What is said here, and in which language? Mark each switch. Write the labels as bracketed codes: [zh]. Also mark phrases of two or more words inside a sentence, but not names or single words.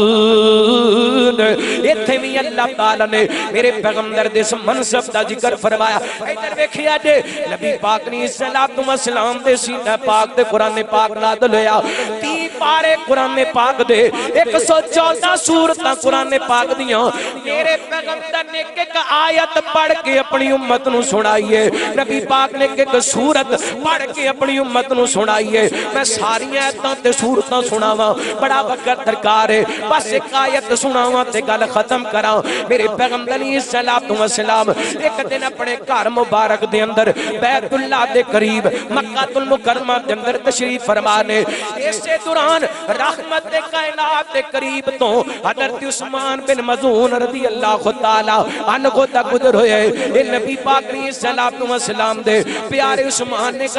[pa] اتھے بھی اللہ تعالیٰ نے میرے پیغمبر دے منصب دا ذکر فرمایا۔ ادھر دیکھیا جے نبی پاک نے السلام دے سینہ پاک دے قرآن پاک نازل ہویا 30 پارے قرآن پاک دے 114 سورتاں قرآن پاک دیاں میرے پیغمبر نے ایک آیت پڑھ کے اپنی امت نو سنائیے نبی پاک نے ایک سورت پڑھ کے اپنی امت نو سنائیے میں ساری آیتاں تے سورتاں سناواں بڑا وقت درکار ہے بس ایک آیت سناواں تے گل ختم کراں میرے پیغمبر [ar] علیہ السلام [pa] ایک دن اپنے گھر مبارک دے اندر بیت اللہ دے قریب مکہ المکرمہ دے اندر تشریف فرمانے اسے دوران رحمت دے کائنات دے قریب تو حضرت عثمان بن مظعون [ar] رضی اللہ تعالی عنہ [pa] دا گزر ہوئے اے نبی پاک [ar] علیہ السلام [pa] دے پیارے عثمان نے